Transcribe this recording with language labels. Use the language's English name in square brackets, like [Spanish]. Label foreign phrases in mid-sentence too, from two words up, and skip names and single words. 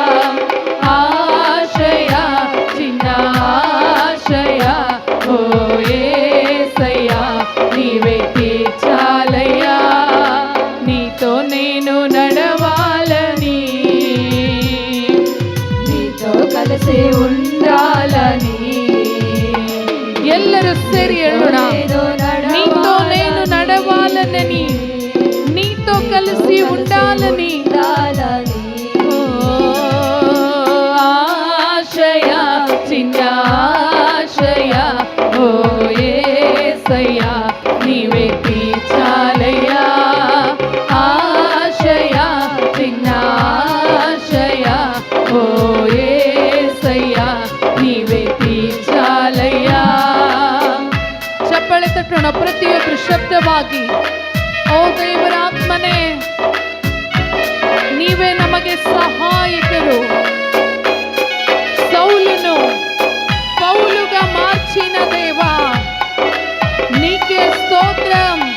[Telugu] ఆశయా, చిన్న ఆశయా ఓ యేసయ్యా నీవే తీర్చాలయ్యా. నీతో నేను నడవాలని, నీతో కలిసి ఉండాలని [Kannada] ಎಲ್ಲರೂ ಸೇರಿ ಹೇಳೋಣ. [Telugu] నీతో నేను నడవాలని, నీతో కలిసి ఉండాలని ఆశయా, చిన్న ఆశయా ఓ యేసయ్యా నీవే తీర్చాలయ్యా. ఆశయా, చిన్న ఆశయా ఓ యేసయ్యా నీవే తీర్చాలయ్యా. [Kannada] ಚಪ್ಪಳೆ ತಟ್ಟೋಣ ಪ್ರತಿಯೊಬ್ಬರು ಶಬ್ದವಾಗಿ. ಓ ದೇವರ ಆತ್ಮನೇ, ನೀವೇ ನಮಗೆ ಸಹಾಯಕರು. [Telugu] సౌలును పౌలుగా మార్చిన దేవా నీకే స్తోత్రం.